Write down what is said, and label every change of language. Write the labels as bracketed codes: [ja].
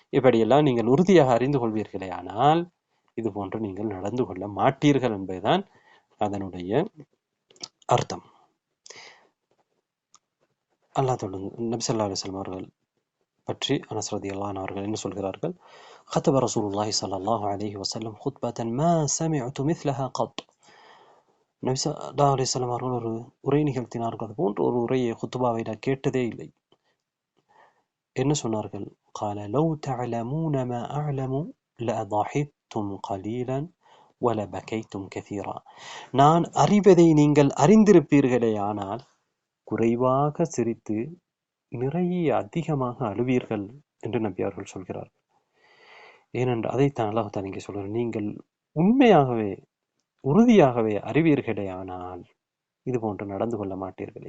[ta] இப்படியெல்லாம் நீங்கள் உறுதியாக அறிந்து கொள்வீர்களேயானால் இது போன்று நீங்கள் நடந்து கொள்ள மாட்டீர்கள் என்பதுதான் அதனுடைய அர்த்தம். அல்லாஹ் தொடர்ந்து நபி ஸல்லல்லாஹு அலைஹி வஸல்லம் அவர்கள் பற்றி அனஸ் ரலியல்லாஹு அன்ஹு அவர்கள் என்ன சொல்கிறார்கள்? [ar] خطب رسول الله صلى الله عليه وسلم خطبة ما سمعت مثلها قط. [ta] நபி ஸல்லல்லாஹு அலைஹி வஸல்லம் அவர்கள் ஒரு உரை நிகழ்த்தினார்கள், அது போன்ற ஒரு உரையை குத்துபாவை நான் கேட்டதே இல்லை. என்ன சொன்னார்கள்? [ar] قال لو تعلمون ما أعلم لأضحكتم قليلا ولبكيتم كثيرا. [ta] நான் அறிவதை நீங்கள் அறிந்திருப்பீர்களே ஆனால் குறைவாக சிரித்து நிறைய அதிகமாக அழுவீர்கள் என்று நபி அவர்கள் சொல்கிறார். ஏனென்றால் அதைத்தான் அல்லாஹ் தான் இங்கே சொல்கிறார், நீங்கள் உண்மையாகவே உறுதியாகவே அறிவீர்களே ஆனால் இது போன்று நடந்து கொள்ள மாட்டீர்கள்.